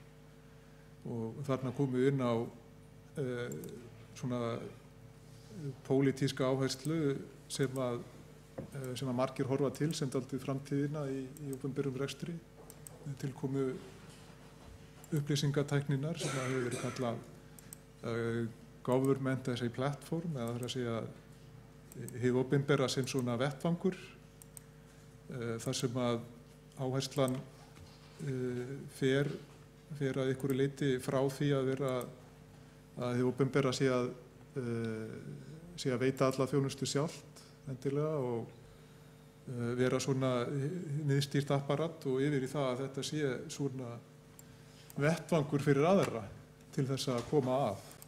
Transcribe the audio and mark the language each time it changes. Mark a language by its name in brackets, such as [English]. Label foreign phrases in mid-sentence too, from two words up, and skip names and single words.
[Icelandic] Og þarna komum við inn á svona pólitíska áherslu sem að margir horfa til sem dálítið framtíðina í opinberum rekstri. Tilkomu upplýsingatækninnar sem hefur verið kallað [English] government as a platform [Icelandic] eða það er að segja hið opinbera sem svona vettvangur þar sem að áherslan fer að einhverju leyti frá því að vera að hið opinbera sé að veita alla þjónustu sjálft endilega og vera svona miðstýrt apparat og yfir í það að þetta sé svona vettvangur fyrir aðra til þess að koma að